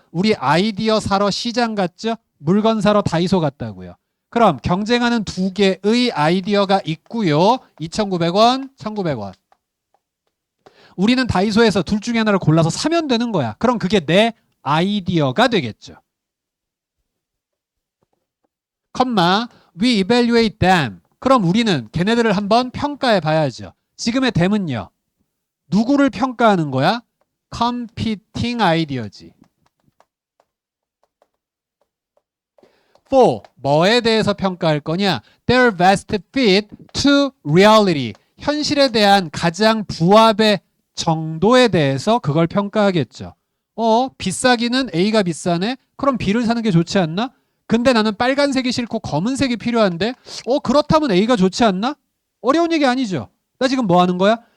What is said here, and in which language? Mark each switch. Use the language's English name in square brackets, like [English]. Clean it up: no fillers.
[Korean] 우리 아이디어 사러 시장 갔죠? 물건 사러 다이소 갔다고요. 그럼 경쟁하는 두 개의 아이디어가 있고요. 2,900원, 1,900원. 우리는 다이소에서 둘 중에 하나를 골라서 사면 되는 거야. 그럼 그게 내 아이디어가 되겠죠. [English] 컴마, we evaluate them. [Korean] 그럼 우리는 걔네들을 한번 평가해 봐야죠. 지금의 them은요. 누구를 평가하는 거야? [English] competing idea지. [Korean] for, 뭐에 대해서 평가할 거냐? [English] their best fit to reality. [Korean] 현실에 대한 가장 부합의 정도에 대해서 그걸 평가하겠죠. 비싸기는 A가 비싸네? 그럼 B를 사는 게 좋지 않나? 근데 나는 빨간색이 싫고 검은색이 필요한데 그렇다면 A가 좋지 않나? 어려운 얘기 아니죠. 나 지금 뭐 하는 거야?